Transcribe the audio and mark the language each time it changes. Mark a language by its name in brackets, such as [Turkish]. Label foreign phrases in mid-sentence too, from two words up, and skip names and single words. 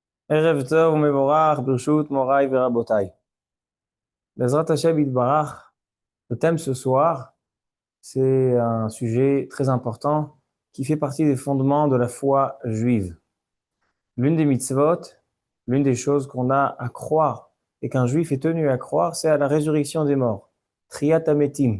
[Hebrew] ערב טוב מבורך, ברשות, מוריי ורבותיי. בעזרת השם יתברך, [French] le thème ce soir, c'est un sujet très important qui fait partie des fondements de la foi juive. L'une des mitzvot, l'une des choses qu'on a à croire et qu'un juif est tenu à croire, c'est à la résurrection des morts. [Hebrew] תחיית המתים.